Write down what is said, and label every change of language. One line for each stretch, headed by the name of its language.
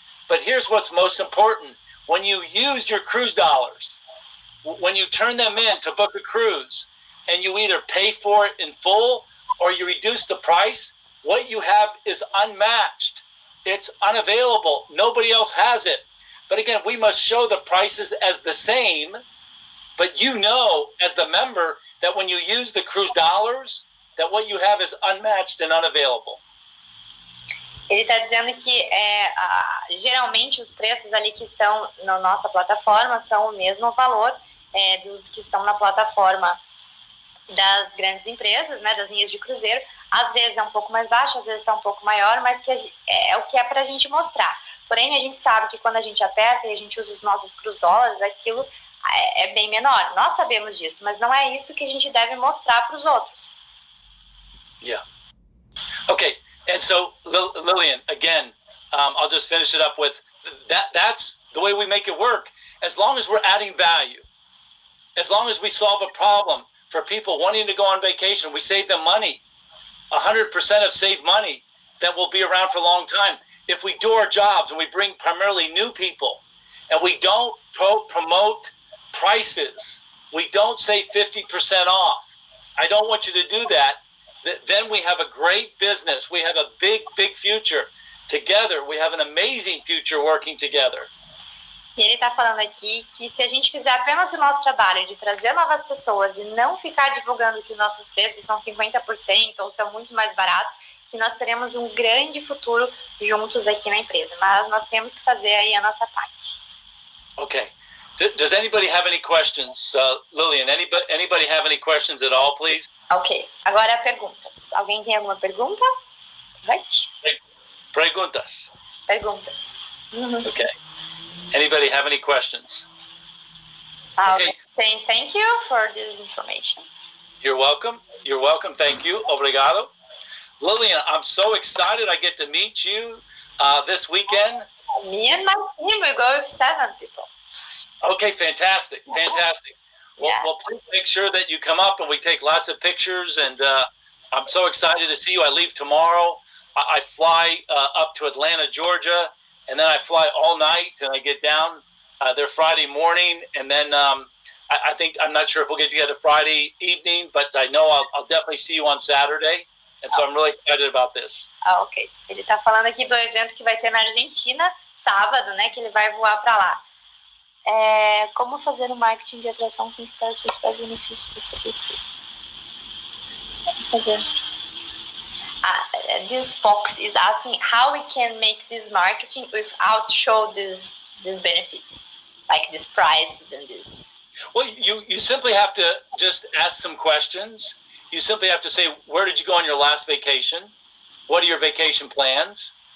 English: But here's what's most important. When you use your cruise dollars, when you turn them in to book a cruise, and you either pay for it in full or you reduce the price, what you have is unmatched. It's unavailable. Nobody else has it. But again, we must show the prices as the same. But you know, as the member, that when you use the cruise dollars, that what you have is unmatched and unavailable.
Portuguese: Ele está dizendo que geralmente os preços ali que estão na nossa plataforma são o mesmo valor dos que estão na plataforma das grandes empresas, né, das linhas de cruzeiro. Às vezes é um pouco mais baixo, às vezes está um pouco maior, mas que é o que é para a gente mostrar. Porém, a gente sabe que quando a gente aperta e a gente usa os nossos cruise dólares, aquilo é bem menor. Nós sabemos disso, mas não é isso que a gente deve mostrar para os outros.
English: Yeah. Okay, and so Lillian, again, I'll just finish it up with that's the way we make it work. As long as we're adding value, as long as we solve a problem for people wanting to go on vacation, we save them money. 100% of saved money that will be around for a long time. If we do our jobs and we bring primarily new people and we don't promote prices, we don't say 50% off. I don't want you to do that. Then we have a great business. We have a big, big future together. We have an amazing future working together.
Portuguese: E ele está falando aqui que se a gente fizer apenas o nosso trabalho de trazer novas pessoas e não ficar divulgando que os nossos preços são 50% ou são muito mais baratos, que nós teremos um grande futuro juntos aqui na empresa. Mas nós temos que fazer aí a nossa parte.
English: Okay. Does anybody have any questions? Lillian, anybody have any questions at all, please?
Portuguese: Ok. Agora perguntas. Alguém tem alguma pergunta?
English: Right?
Portuguese: Perguntas. Perguntas.
English: Okay. Anybody have any questions? Okay. Saying thank you for this information. You're welcome. You're welcome. Thank you.
Portuguese: Obrigado.
English: Lillian, I'm so excited I get to meet you this weekend. Me and my team, we go with 7 people. Okay, fantastic. Fantastic. Well, please make sure that you come up and we take lots of pictures. And I'm so excited to see you. I leave tomorrow. I fly up to Atlanta, Georgia. And then I fly all night and I get down there Friday morning. And then I think, I'm not sure if we'll get together Friday evening, but I know I'll definitely see you on Saturday. And so I'm really excited about this.
Portuguese: Ok. Ele está falando aqui do evento que vai ter na Argentina, sábado, né, que ele vai voar para lá. Como fazer um marketing de atração sem citar os principais benefícios do oferecer?
English: This Fox is asking how we can make this marketing without show these benefits, like these prices and this. Well, you simply have to just ask some questions. You simply have to say, where did you go on your last vacation? What are your vacation plans?